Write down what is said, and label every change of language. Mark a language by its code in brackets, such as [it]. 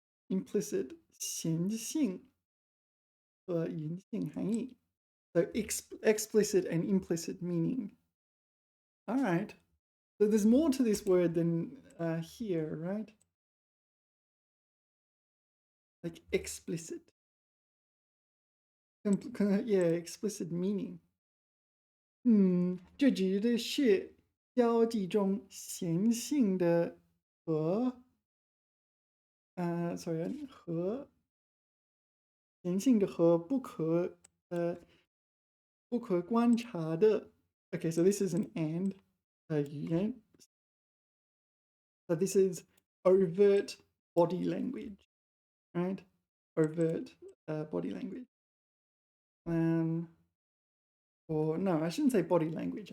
[zh] Implicit 显性和隐性含义. [en] So explicit and implicit meaning. All right. So there's more to this word than here, right? Like explicit. Yeah, explicit meaning. [zh] 这指的是交际中显性的和 [en] sorry [zh] 和显性的和不可观察的. [en] Okay, so this is an and 语言. So this is overt body language, right? Overt body language. Or no, I shouldn't say body language.